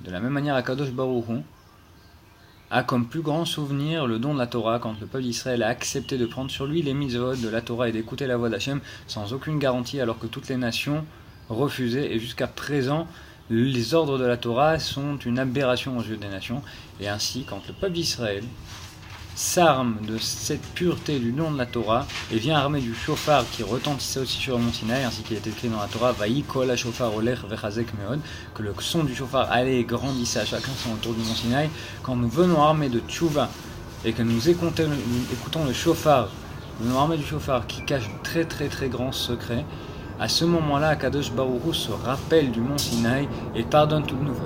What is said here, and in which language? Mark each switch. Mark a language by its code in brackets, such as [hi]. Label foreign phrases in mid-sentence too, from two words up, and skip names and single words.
[fr] De la même manière, [he] הקדוש ברוך הוא [fr] a comme plus grand souvenir le don de la Torah quand le peuple d'Israël a accepté de prendre sur lui les mitzvot de la Torah et d'écouter la voix d'Hachem sans aucune garantie alors que toutes les nations refusaient. Et jusqu'à présent, les ordres de la Torah sont une aberration aux yeux des nations. Et ainsi, quand le peuple d'Israël s'arme de cette pureté du nom de la Torah et vient armé du chauffard qui retentissait aussi sur le mont Sinaï, ainsi qu'il est écrit dans la Torah, [he] ויהי קול השופר הולך וחזק מאד, [fr] que le son du chauffard allait et grandissait à chacun son autour du mont Sinaï. Quand nous venons armés de tchouva et que nous écoutons le chauffard, nous venons armés du chauffard qui cache de très très très grands secrets, à ce moment-là, [he] הקדוש ברוך הוא [fr] se rappelle du mont Sinaï et pardonne toutes nos fautes.